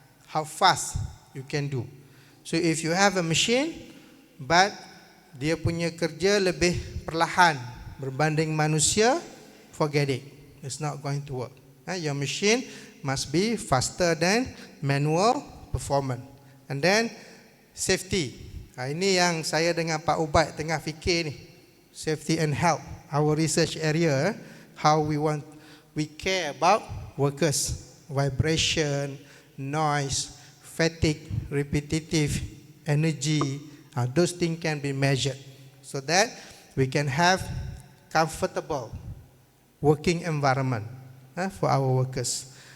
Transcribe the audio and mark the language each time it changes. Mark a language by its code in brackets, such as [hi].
[en] How fast you can do. So if you have a machine, but [ms] dia punya kerja lebih perlahan berbanding manusia, [en] forget it. It's not going to work. Your machine must be faster than manual performance. And then safety. [ms] Ini yang saya dengan Pak Ubaid tengah fikir ni. [en] Safety and health, our research area, how we care about workers, vibration, noise, fatigue, repetitive energy, those things can be measured so that we can have comfortable working environment for our workers.